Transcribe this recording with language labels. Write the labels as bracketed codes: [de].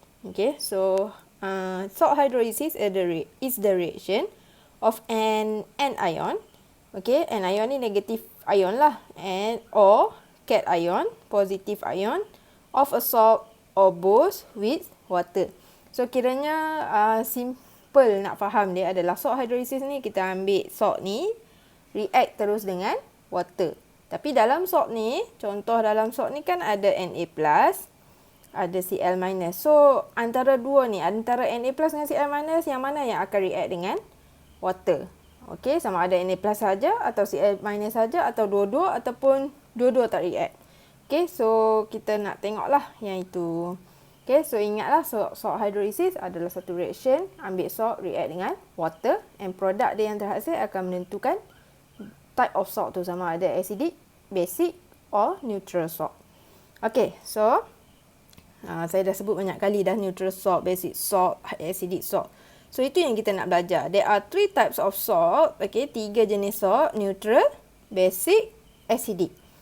[en] Okay, so salt hydrolysis is the reaction of an anion. Okay, an ion [ms] ni negative ion lah. [en] And or cation, positive ion of a salt or both with water. [ms] So, kiranya simple nak faham dia adalah salt hydrolysis ni kita ambil salt ni react terus dengan water. Tapi dalam salt ni, contoh dalam salt ni kan ada Na plus, ada Cl minus. So antara dua ni, antara Na plus dengan Cl minus, yang mana yang akan react dengan water? Okey, sama ada Na plus saja atau Cl minus saja atau dua-dua ataupun dua-dua tak react. Okey, so kita nak tengoklah yang itu. Okay, so ingatlah salt hydrolysis adalah satu reaction, ambil salt react dengan water and produk dia yang terhasil akan menentukan type of salt tu sama ada [en] acidic, basic or neutral salt. [ms] Okay, so saya dah sebut banyak kali dah [en] neutral salt, basic salt, acidic salt. [ms] So itu yang kita nak belajar. [en] There are 3 types of salt, okay, [ms] 3 jenis salt, [en] neutral, basic, acidic.